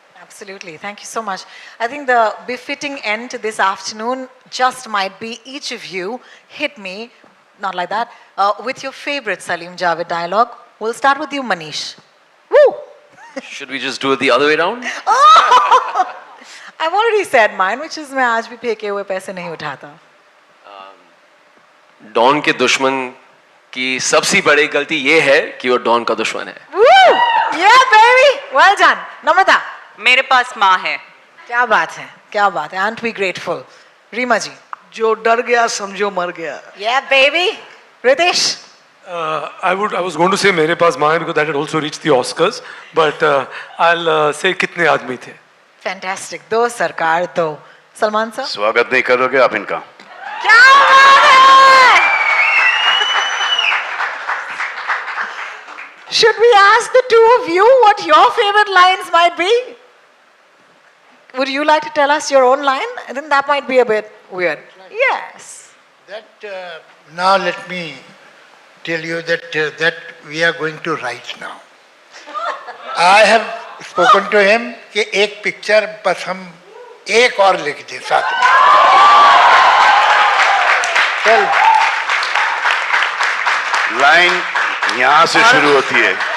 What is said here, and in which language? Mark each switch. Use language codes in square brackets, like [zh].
[en] Absolutely. Thank you so much. I think the befitting end to this afternoon just might be each of you hit me, not like that, with your favorite Salim Javed dialogue. We'll start with you, Manish. Woo! Should we just do it the other way around? Oh! I've already said mine, which is [hi] मैं आज भी फेंके हुए पैसे नहीं उठाता. Don के दुश्मन की सबसे बड़ी गलती ये है कि वो डॉन का दुश्मन है. [en] Woo! Yeah, baby. Well done. Namrata. [hi] मेरे पास माँ है. क्या बात है? क्या बात है? [en] Aren't we grateful? [hi] रीमा जी. जो डर गया समझो मर गया. [en] Yeah, baby. Ritesh. I was going to say [hi] मेरे पास माँ है [en] because that had also reached the Oscars, but I'll say [hi] कितने आदमी थे. [en] Fantastic. [hi] दो सरकार दो. सलमान साहब. स्वागत नहीं करोगे आप इनका? क्या बात है? [en] Should we ask the two of you what your favorite lines might be? Would you like to tell us your own line? I think that might be a bit weird. Yes. That now let me tell you that we are going to write now. I have spoken to him [hi] कि एक picture बस हम एक और लिख दें साथ में. चल. लाइन यहाँ से शुरू होती है.